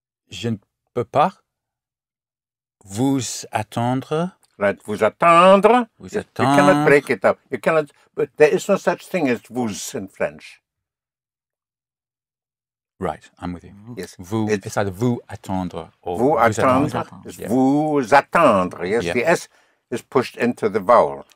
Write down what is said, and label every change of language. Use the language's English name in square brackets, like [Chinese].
[French] Je ne peux pas vous attendre. Right, vous attendre. Vous [English] Yes, [French] attendre. [English] you cannot break it up. You cannot, but there is no such thing as vous in French. Right, I'm with you. Yes. Vous, it's either vous attendre or [French] Vous attendre is vous attendre. [English] Yes, Yeah. the S is pushed into the vowel.